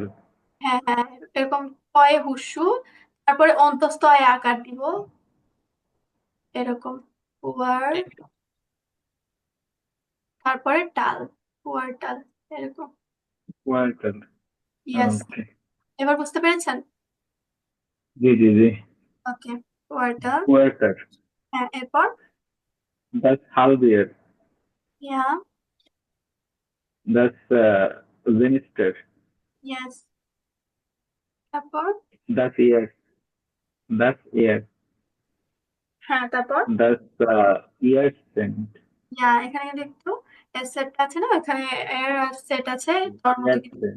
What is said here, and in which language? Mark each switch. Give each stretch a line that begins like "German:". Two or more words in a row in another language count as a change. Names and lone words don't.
Bangla: হ্যাঁ হ্যাঁ, এরকম কয়ে হুস্যু, তারপরে অন্তস্থ আয় আকার দিব, এরকম কুয়ার, তারপরে টাল, কুয়ার্টাল, এরকম।
German: Quartal,
Bangla: ইয়েস, okay, এবার বুঝতে পেরেছেন? জি জি জি, ওকে, কুয়ার্টাল,
German: Quartal,
Bangla: হ্যাঁ এরপর,
German: das Halbjahr,
Bangla: ইয়া,
German: das Semester,
Bangla: ইয়েস, তারপর,
German: das Jahr, das Jahr,
Bangla: হ্যাঁ তারপর,
German: das Jahrzehnt,
Bangla: ইয়া, এখানে কিন্তু একটু এর সেট আছে না, এখানে এর সেট আছে, তার মধ্যে কিন্তু
German: Jahrzehnt,